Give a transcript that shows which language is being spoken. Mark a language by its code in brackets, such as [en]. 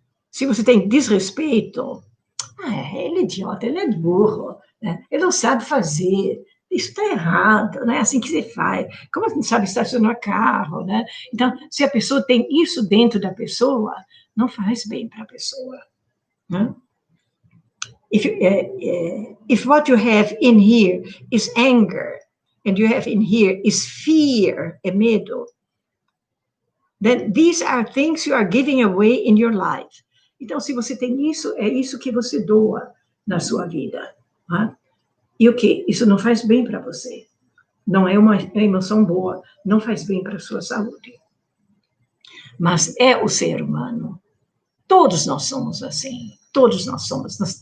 [pt] Se você tem desrespeito, ele é idiota, ele é burro, né? Ele não sabe fazer, isso está errado, não é assim que se faz. Como a gente sabe estacionar carro, né? Então, se a pessoa tem isso dentro da pessoa, não faz bem para a pessoa, né? [en] If what you have in here is anger, and you have in here is fear, [pt] é medo, [en] then these are things you are giving away in your life. [pt] Então, se você tem isso, é isso que você doa na sua vida. Né? E o quê? Isso não faz bem para você. Não é uma emoção boa, não faz bem para a sua saúde. Mas é o ser humano. Todos nós somos assim. Todos nós somos.